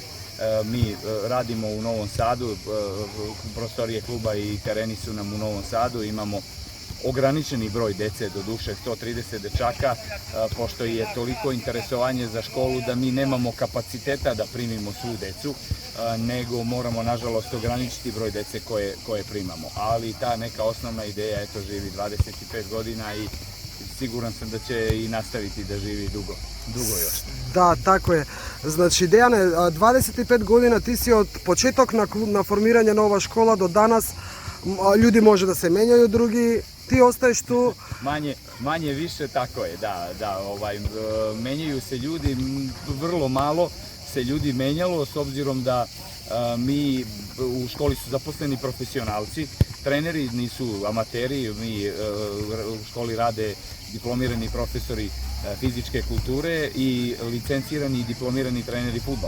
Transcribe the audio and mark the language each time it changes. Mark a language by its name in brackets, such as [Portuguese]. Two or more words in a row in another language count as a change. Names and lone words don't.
[Serbian] Mi radimo u Novom Sadu, prostorije kluba i tereni su nam u Novom Sadu, imamo ograničeni broj dece, do duše 130 dečaka, pošto je toliko interesovanje za školu da mi nemamo kapaciteta da primimo svu decu, nego moramo nažalost ograničiti broj dece koje primamo. Ali ta neka osnovna ideja, eto, živi 25 godina i siguran sam da će i nastaviti da živi dugo još. [Macedonian] Да, тако е. Значи, Дејане, 25 година ти си од почеток на формирање на ова школа до данас. Луѓе може да се менјају, други ти остаеш ту. [Serbian] Manje više, tako je, da, menjaju se ljudi, vrlo malo se ljudi menjalo, s obzirom da mi u školi su zaposleni profesionalci, treneri nisu amateri, mi u školi rade diplomirani profesori fizičke kulture i licencirani i diplomirani treneri fudbala.